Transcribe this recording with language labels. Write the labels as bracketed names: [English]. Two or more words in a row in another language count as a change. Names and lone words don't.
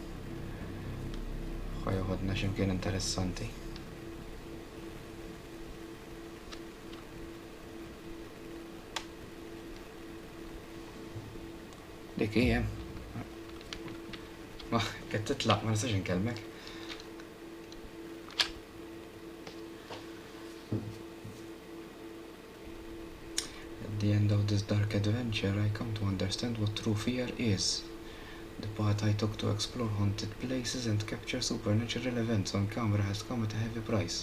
[Maltese] ħajoħodna x'imkien interessanti. Dik hija. Ma qed titlaq ma nistax inkellmek. [English] At the end of this dark adventure, I come to understand what true fear is. The path I took to explore haunted places and capture supernatural events on camera has come at a heavy price.